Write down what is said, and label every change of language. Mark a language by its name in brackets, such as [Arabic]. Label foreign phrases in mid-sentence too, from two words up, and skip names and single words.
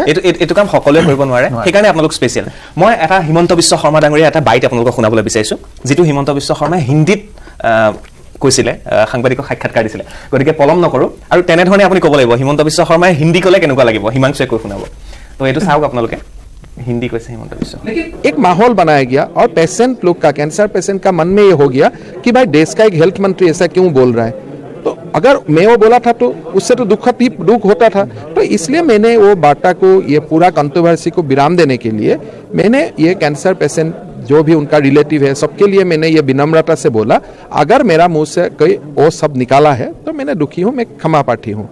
[Assamese] এইটো কাম সকলোৱে কৰিব নোৱাৰে, সেইকাৰণে আপোনালোক স্পেচিয়েল। মই এটা হিমন্ত বিশ্ব শৰ্মা ডাঙৰীয়া এটা বাইট আপোনালোকক শুনাবলৈ বিচাৰিছোঁ, যিটো হিমন্ত বিশ্ব শৰ্মাই হিন্দীত কৈছিলে, সাংবাদিকক সাক্ষাৎকাৰ দিছিলে। গতিকে পলম নকৰোঁ আৰু তেনেধৰণে আপুনি ক'ব লাগিব হিমন্ত বিশ্ব শৰ্মাই হিন্দী ক'লে কেনেকুৱা লাগিব, হিমাংশুৱে কৈ শুনাব। তো এইটো চাওক আপোনালোকে, [Hindi] हिंदी कैसे हिमंत विश्व। लेकिन एक माहौल बनाया गया और पेशेंट लोग का, [English] cancer patient [Hindi] का मन में ये हो गया कि भाई देश का एक हेल्थ मंत्री ऐसा क्यों बोल रहा है। तो अगर मैं वो बोला था तो उससे तो दुख होता था। तो इसलिए मैंने वो बाटा को, ये पूरा कंट्रोवर्सी को विराम देने के लिए मैंने ये [English] cancer patient [Hindi] जो भी उनका रिलेटिव है सबके लिए मैंने ये विनम्रता से बोला, अगर मेरा मुंह से कोई वो शब्द निकाला है तो मैंने दुखी हूँ, मैं क्षमा प्रार्थी हूँ।